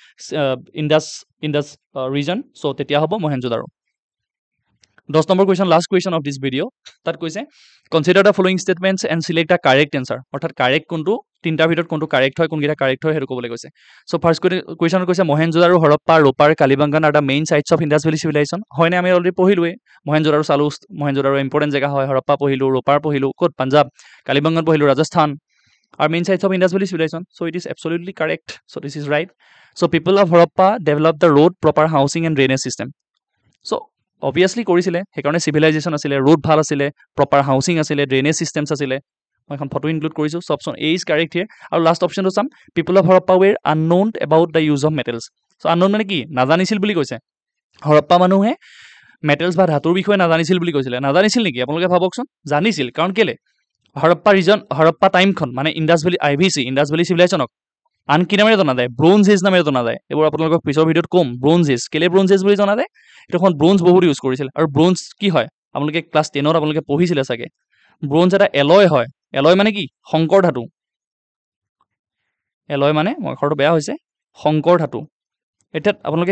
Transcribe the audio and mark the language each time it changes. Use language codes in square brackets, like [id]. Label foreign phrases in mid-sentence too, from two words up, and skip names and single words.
[en] Indus region [as] চ' তেতিয়া হ'ব মহেঞ্জোদাৰো 10 নম্বৰ কুৱেশ্যন [en] last question of this video' [as] তাত কৈছে [en] consider the following statements and select the correct answer [as] অৰ্থাৎ কাৰেক্ট কোনটো তিনিটাৰ ভিতৰত কোনটো কাৰেক্ট হয় কোনকেইটা কাৰেক্ট হয় সেইটো ক'বলৈ কৈছে চ' [en] first question [as] কৈছে মহেঞ্জোদাৰো হৰপ্পা লোপাৰ কালিবাংগান [en] are the main sites of Indus Valley civilization [as] হয়নে আমি অলৰেডি পঢ়িলোৱে মহেঞ্জোদাৰো চালোঁ মহেঞ্জোদাৰো ইম্পৰ্টেণ্ট জেগা হয় হৰপ্পা পঢ়িলোঁ লোপাৰ পঢ়িলোঁ ক'ত পাঞ্জাৱ কালিবাংগান পঢ়িলোঁ ৰাজস্থান [en] are main sites of Indus Valley civilization. So it is absolutely correct. So this is right. So people of Harappa developed the road, proper housing and drainage system. So obviously [as] কৰিছিলে সেইকাৰণে civilization আছিলে road ভাল আছিলে [en] proper housing [as] আছিলে [en] drainage systems [as] আছিলে মই এখন ফটো ইনক্লুড কৰিছোঁ [en] so option A is correct here [as] আৰু [en] last option [as] চাম [en] people of Harappa were unknown about the use of metals. [as] So unknown মানে কি নাজানিছিল বুলি কৈছে হৰপ্পা মানুহে মেটেলছ বা ধাতুৰ বিষয়ে নাজানিছিল বুলি কৈছিলে নাজানিছিল নেকি আপোনালোকে ভাবকচোন জানিছিল কাৰণ কেলে হৰপ্পা টাইমখন মানে ইণ্ডাছ ভেলী IVC ইণ্ডাছ ভেলী চিভিলাইজেশ্যনক আন কি নামেৰে জনা যায় ব্ৰঞ্জ এজ নামেৰে জনা যায় এইবোৰ আপোনালোকক পিছৰ ভিডিঅ'ত ক'ম ব্ৰঞ্জ এজ কেলে ব্ৰঞ্জ এজ বুলি জনা যায় এইটোখন ব্ৰঞ্জ বহুত ইউজ কৰিছিল আৰু ব্ৰঞ্জ কি হয় আপোনালোকে ক্লাছ 10ত আপোনালোকে পঢ়িছিলে চাগে ব্ৰঞ্জ এটা এলয় হয় এলয় মানে কি সংকৰ ধাতু এলয় মানে মোৰ অক্ষৰটো বেয়া হৈছে সংকৰ ধাতু এতিয়া আপোনালোকে